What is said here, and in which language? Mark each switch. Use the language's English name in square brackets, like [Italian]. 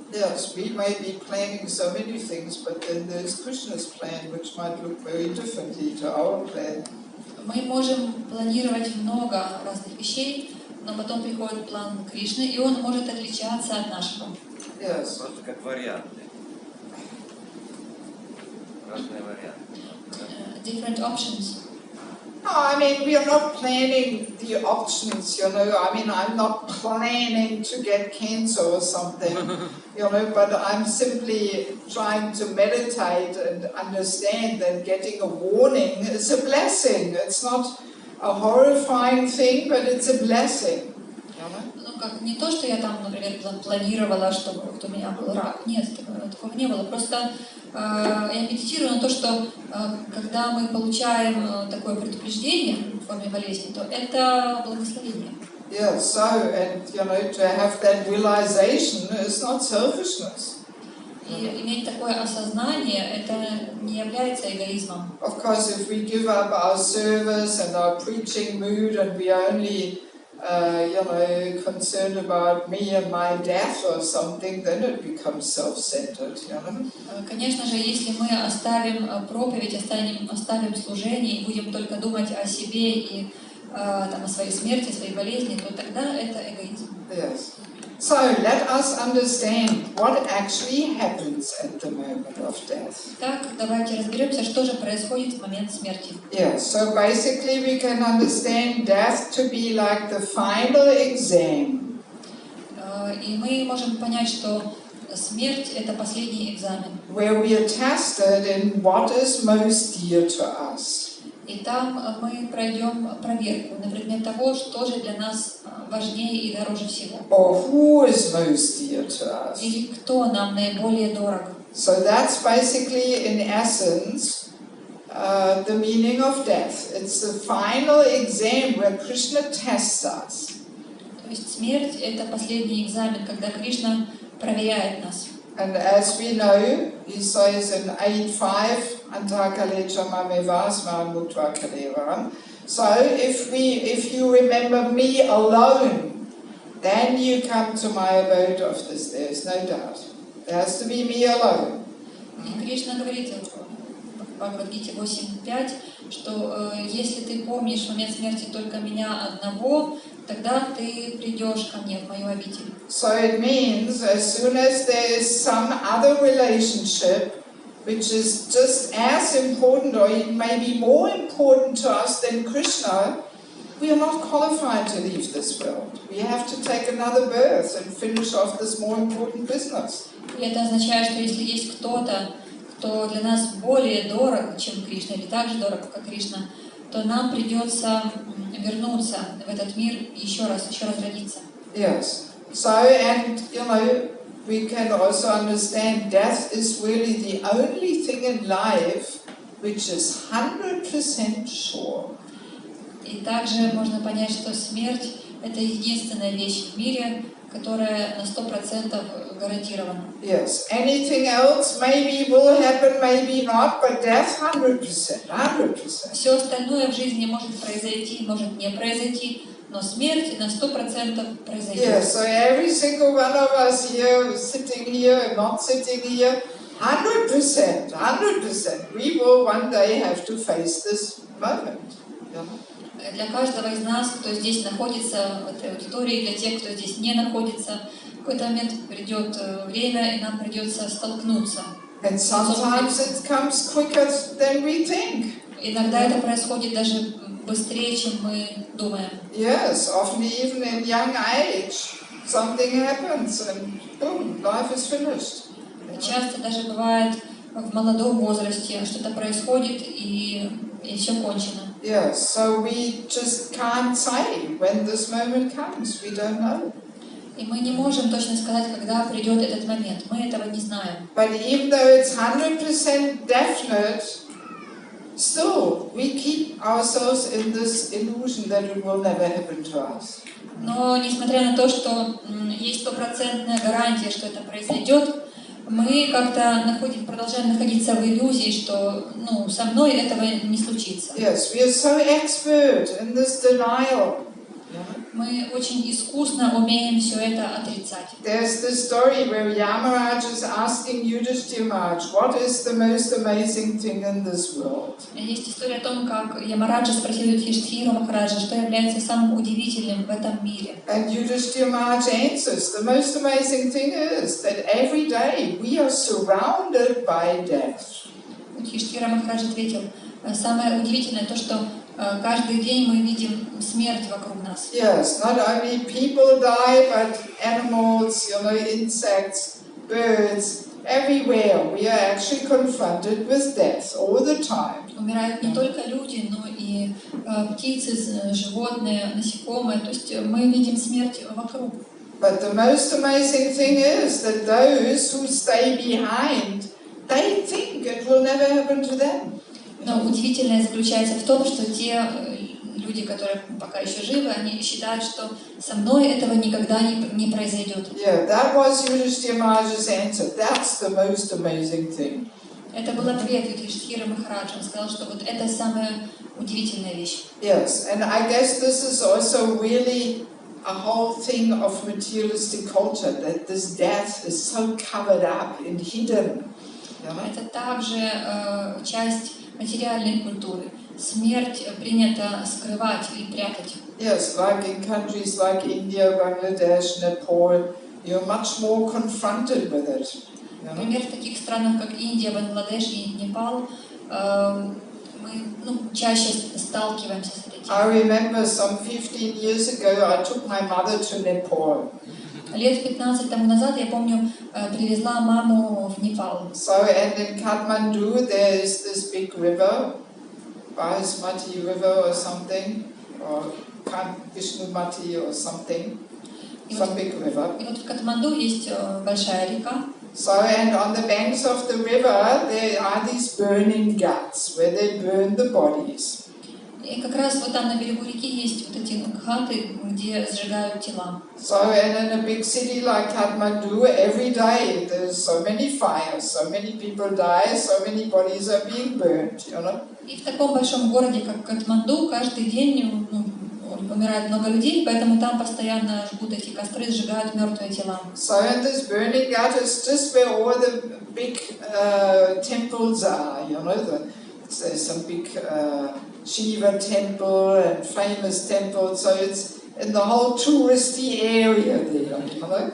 [English] Yes, we may be planning so many things, but then there's Krishna's plan, which might look very differently to our plan. [Russian] Мы можем планировать много разных вещей, но потом приходит план Кришны, и он может отличаться от нашего. [English] Yes. [Russian] Просто как варианты. Разные варианты. [English] Different options. No, I mean, we are not planning the options, you know. I mean, I'm not planning to get cancer or something, you know, but I'm simply trying to meditate and understand that getting a warning is a blessing. It's not a horrifying thing, but it's a blessing. [Russian] Ну, как не то, что я там, например, планировала, чтобы вот у меня был рак. Нет, такого не было. Просто я медитирую на то, что когда мы получаем такое предупреждение в форме болезни, то это благословение. [English] Yeah, so, and you know, to have that realization is not selfishness. [Russian] И иметь такое осознание, это не является эгоизмом. [English] Of course, if we give up our service and our preaching mood and we are only you know, concerned about me and my death or something, then it becomes self-centered, you know. [Russian] Конечно же, если мы оставим проповедь, оставим служение и будем только думать о себе и там, о своей смерти, о своей болезни, то тогда это эгоизм. [English] Yes. So let us understand what actually happens at the moment of death. [Russian] Так, давайте разберемся, что же происходит в момент смерти. [English] Yes, so basically we can understand death to be like the final exam. [Russian] И мы можем понять, что смерть — это последний экзамен. [English] Where we are tested in what is most dear to us. [Russian] И там мы пройдем проверку на предмет того, что же для нас важнее и дороже всего. [English] Or who is most dear to us. [Russian] Или кто нам наиболее дорог. [English] So that's basically, in essence, the meaning of death. It's the final exam where Krishna tests us. [Russian] То есть смерть — это последний экзамен, когда Кришна проверяет нас. [English] And as we know, he says in 8.5, [Sanskrit] Antakale Chamamevasma Mutva Kalevaram. [English] So if you remember me alone, then you come to my abode of this. There's no doubt. It has to be me alone. [Russian] И Кришна говорит в Бхагавад-гите 8.5, что если ты помнишь в момент смерти только меня одного, тогда ты придешь ко мне в мою обитель. [English] So it means as soon as there is some other relationship which is just as important or it may be more important to us than Krishna, we are not qualified to leave this world. We have to take another birth and finish off this more important business. [Russian] И это означает, что если есть кто-то, кто для нас более дорог, чем Кришна, или так же дорог, как Кришна, то нам придется вернуться в этот мир еще раз родиться. [English] Yes. So, and you know, we can also understand death is really the only thing in life which is 100% sure. [Russian] И также можно понять, что смерть — это единственная вещь в мире, которая на 100% гарантирована. [English] Yes. Anything else maybe will happen, maybe not, but death 100%. 100%. [Russian] Все остальное в жизни может произойти, может не произойти, но смерть на 100% произойдет. [English] Yes. So every single one of us here, sitting here, not sitting here, 100%. 100%. We will one day have to face this moment. Yeah. [Russian] Для каждого из нас, кто здесь находится, в этой аудитории, для тех, кто здесь не находится, в какой-то момент придет время, и нам придется столкнуться. [English] And sometimes it comes quicker than we think. [Russian] Иногда это происходит даже быстрее, чем мы думаем. [English] Yes, often even in young age, something happens and boom, life is finished. [Russian] Часто даже бывает в молодом возрасте что-то происходит, и все кончено. [English] Yes, so we just can't say when this moment comes. We don't know. [Russian] И мы не можем точно сказать, когда придет этот момент. Мы этого не знаем. [English] But even though it's 100% definite, still we keep ourselves in this illusion that it will never happen to us. [Russian] Но несмотря на то, что есть 100% гарантия, что это произойдет, мы как-то продолжаем находиться в иллюзии, что со мной этого не случится. [English] Yes, we are so expert in this denial. [Russian] Мы очень искусно умеем все это отрицать. [English] There's this story where Yamaraj is asking Yudhishthira Maharaj, what is the most amazing thing in this world? [Russian] Есть история о том, как Ямараджа спросил Юдхиштхиру Махараджа, что является самым удивительным в этом мире. [English] And Yudhishthira Maharaj answers, the most amazing thing is that every day we are surrounded by death. [Russian] Юдхиштхира Махарадж ответил, самое удивительное то, что каждый день мы видим смерть вокруг нас. [English] Yes, not only people die, but animals, insects, birds, everywhere. We are actually confronted with death all the time. [Russian] Умирают не только люди, но и птицы, животные, насекомые. То есть мы видим смерть вокруг. [English] But the most amazing thing is that those who stay behind, they think it will never happen to them. [Russian] Но удивительное заключается в том, что те люди, которые пока еще живы, они считают, что со мной этого никогда не произойдет. [English] Yeah, that was Yudhishthira Maharaj's answer. That's the most amazing thing. [Russian] Это был ответ Юдхиштхира Махараджа. Он сказал, что вот это самая удивительная вещь. [English] Yes, and I guess this is also really a whole thing of materialistic culture, that this death is so covered up and hidden. [Russian] Это также часть материальной культуры. Смерть принято скрывать или прятать. [English] Yes, like in countries like India, Bangladesh, Nepal, you're much more confronted with it. [Russian] Например, в таких странах, как Индия, Бангладеш и Непал, мы чаще сталкиваемся с этим. [English] I remember some 15 years ago, I took my mother to Nepal. [Russian] Лет 15 тому назад, я помню, привезла маму в Непал. [English] So, and in Kathmandu there is this big river, Bahasmati River or something, or Vishnumati or something, some big river. [Russian] И вот в Катманду есть большая река. [English] So, and on the banks of the river there are these burning ghats where they burn the bodies. [Russian] И как раз вот там на берегу реки есть вот эти хаты, где сжигают тела. [English] So, and in a big city like Kathmandu, every day there's so many fires, so many people die, so many bodies are being burnt, you know. [Russian] И в таком большом городе, как Катманду, каждый день умирает много людей, поэтому там постоянно жгут эти костры, сжигают мертвые тела. [English] So, and this burning ghat is just where all the big temples are, you know. There's some big Shiva temple and famous temple, so it's in the whole touristy area there, you know.